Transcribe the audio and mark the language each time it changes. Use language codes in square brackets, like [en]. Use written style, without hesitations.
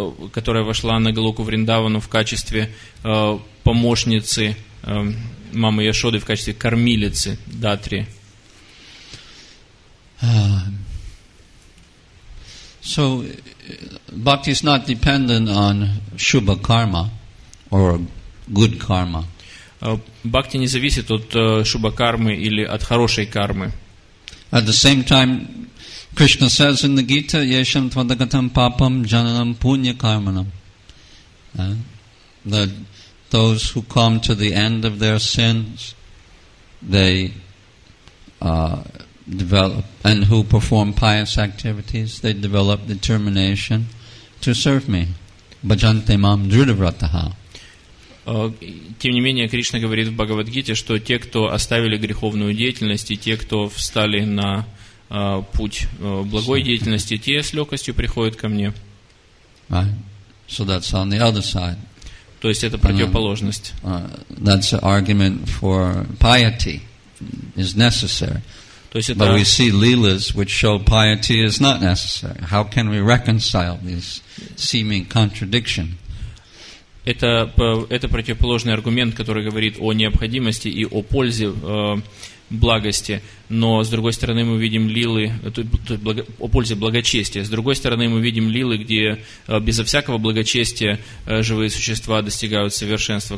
[ru] которая вошла на Галоку Вриндавану в качестве помощницы мамы Яшоды, в качестве кормилицы Датри. [en] So, bhakti is not dependent on shubha karma or good karma. [ru] Бхакти не зависит от шубha-кармы или от хорошей кармы. [en] At the same time, Krishna says in the Gita, [sa] Yesham tvadagatam papam jananam punya karmanam. [en] That those who come to the end of their sins, they develop, and who perform pious activities, they develop determination to serve me. [sa] Bhajante mam dhrudavrataha. [ru] Тем не менее, Кришна говорит в Бхагавад-гите, что те, кто оставили греховную деятельность, и те, кто встали на путь благой деятельности, те с легкостью приходят ко мне. [en] Right. So that's on the other side. [ru] То есть это противоположность. [en] That's an argument for piety is necessary. [ru] То есть [en] But we see leelas which show piety is not necessary. How can we reconcile these seeming contradictions? [ru] Это противоположный аргумент, который говорит о необходимости и о пользе благости, но с другой стороны мы видим лилы, о пользе благочестия. С другой стороны мы видим лилы, где безо всякого благочестия живые существа достигают совершенства.